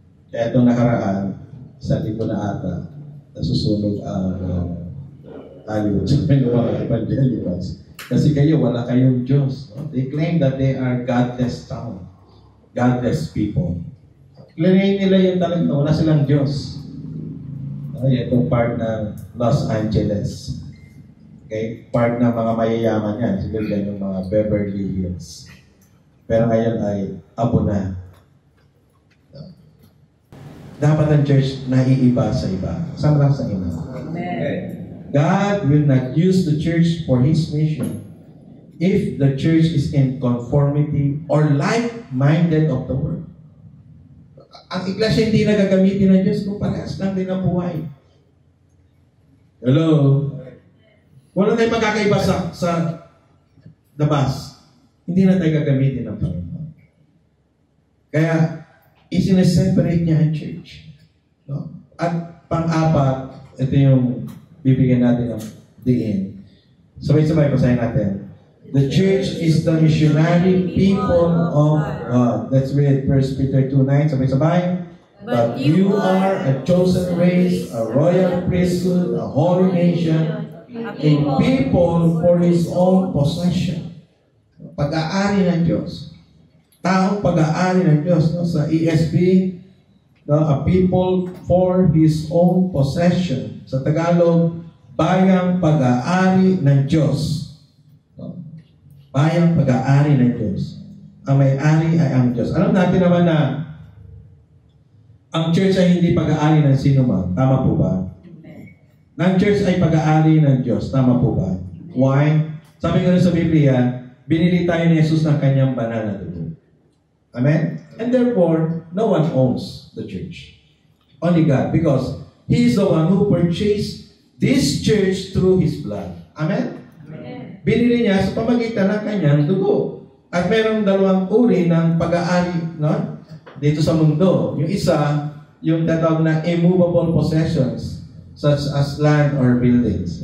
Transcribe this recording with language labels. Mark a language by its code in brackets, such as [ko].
[tl] Kaya itong nakaraan, sa libo na ata, nasusunog ang Hollywood sa mga evangelicals. Kasi kayo, wala kayong Diyos. No? [en] They claim that they are godless town. Godless people. [tl] Claim nila yun talaga, wala silang Diyos. Itong part ng Los Angeles. Okay? Part ng mga mayayaman yan. Siguro yan yung mga Beverly Hills. Pero ngayon ay abo na. Dapat ang church naiiba sa iba. Kasama lang sa iba. Amen. [en] God will not use the church for His mission if the church is in conformity or like-minded of the world. [tl] Ang iglesia hindi na gagamitin ng Diyos kung parehas lang din ang buhay. Hello? Wala tayong magkakaiba sa labas. Hindi na tayo gagamitin ng Panginoon. Kaya, isineseparate niya ang church. No? At pang-apat, ito yung bibigyan natin ng diin. Sabay-sabay, basahin natin. [en] The church is the missionary people of God. Let's read 1 Peter 2:9. Sabay-sabay. But you are a chosen race, a royal priesthood, a holy nation, a people for His own possession. [tl] Pag-aari ng Diyos. Taong pag-aari ng Diyos. No? Sa ESV, no? [en] A people for His own possession. [tl] Sa Tagalog, bayang pag-aari ng Diyos. No? Bayang pag-aari ng Diyos. Ang may-ari ay ang Diyos. Alam natin naman na ang church ay hindi pag-aari ng sino man. Tama po ba? Ang church ay pag-aari ng Diyos. Tama po ba? Why? Sabi nga sa Biblia, binili tayo ni Jesus ng kanyang banal na dugo. Amen? [en] And therefore, no one owns the church. Only God. Because He is the one who purchased this church through His blood. Amen? Amen. [tl] Binili niya sa pamagitan ng kanyang dugo. At mayroong dalawang uri ng pag-aari, no? Dito sa mundo. Yung isa, yung tatawag na [en] immovable possessions, such as land or buildings.